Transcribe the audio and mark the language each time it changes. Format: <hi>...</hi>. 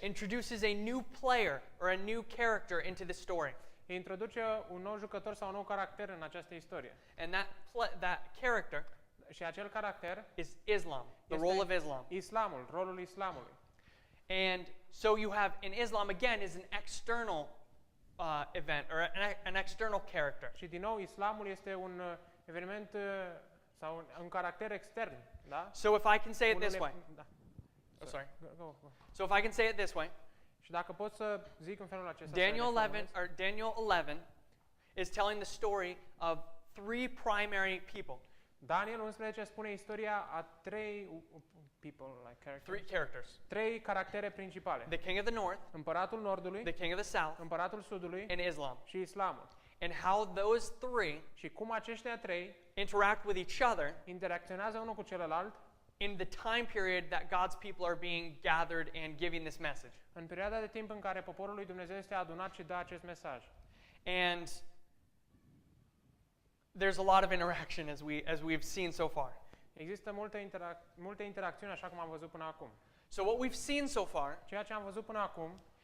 <en>introduces a new player or a new character into the story.</en> <ro>introduce un nou jucător sau un nou caracter în această istorie.</ro> <en>And that character</en> <ro>Și acel caracter</ro> <en>is Islam, the</en> <ro>este</ro> <en>role of Islam.</en> <ro>Islamul, rolul islamului.</ro> <en>And so you have in Islam again is an external event or an external character.</en> <ro>Și din nou islamul este un eveniment sau un caracter extern, da?</ro> <en>So if I can say it this way.</en> <ro>Da.</ro> <en>Oh, sorry. Go. So if I can say it this way,</en> <ro>Și dacă pot să zic în felul acesta,</ro> <en>Daniel 11 is telling the story of three primary people.</en> <ro>Daniel 11 spune istoria a trei</ro> <en>people, like characters. Three characters.</en> <ro>Trei caractere principale.</ro> <en>The king of the north,</en> <ro>Împăratul Nordului,</ro> <en>the king of the south,</en> <ro>Împăratul Sudului</ro> <en>and Islam.</en> <ro>și Islamul.</ro> <en>And how those three</en> <ro>Și cum aceștia trei</ro> <en>interact with each other</en> <ro>interacționează unul cu celălalt</ro> <en>in the time period that God's people are being gathered and giving this message.</en> <ro>în perioada de timp în care poporul lui Dumnezeu este adunat și dă acest mesaj.</ro> <en>And there's a lot of interaction as we've seen so far.</en> <ro>Există multe interacțiuni așa cum am văzut până acum.</ro> <en>So what we've seen so far</en> <ro>Ceea ce am văzut până acum</ro>